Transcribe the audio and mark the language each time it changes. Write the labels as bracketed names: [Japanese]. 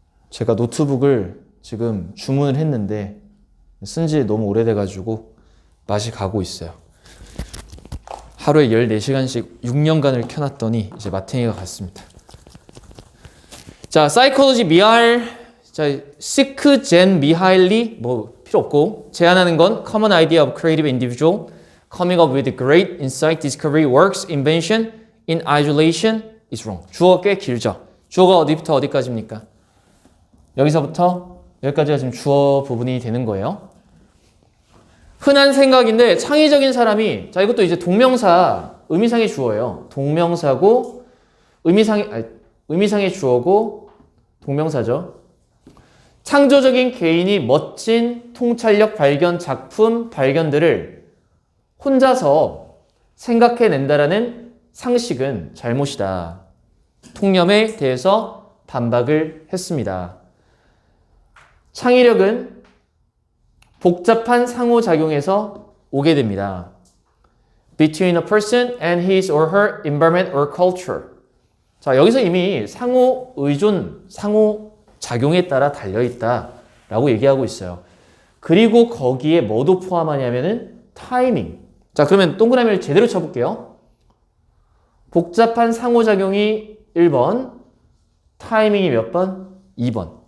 [Korean] 제가 노트북을 지금 주문을 했는데 쓴 지 너무 오래돼가지고 맛이 가고 있어요. 하루에 14시간씩 6년간을 켜놨더니 이제 마탱이가 갔습니다. [English] 자, 사이콜로지 미하일, 자, 시크 젠 미하일리 뭐 필요 없고 제안하는 건 common idea of creative individual coming up with great insight, discovery, works, invention in isolation is wrong. [Korean] 주어가 꽤 길죠. 주어가 어디부터 어디까지입니까? 여기서부터 여기까지가 지금 주어 부분이 되는 거예요. 흔한 생각인데 창의적인 사람이, 자, 이것도 이제 동명사 의미상의 주어예요. 동명사고 의미상의 주어고 동명사죠. 창조적인 개인이 멋진 통찰력 발견 작품 발견들을 혼자서 생각해낸다라는 상식은 잘못이다. 통념에 대해서 반박을 했습니다. 창의력은 복잡한 상호작용에서 오게 됩니다. [English] Between a person and his or her environment or culture. [Korean] 자, 여기서 이미 상호 의존, 상호 작용에 따라 달려있다라고 얘기하고 있어요. 그리고 거기에 뭐도 포함하냐면은 타이밍. 자, 그러면 동그라미를 제대로 쳐볼게요. 복잡한 상호작용이 1번, 타이밍이 몇 번? 2번.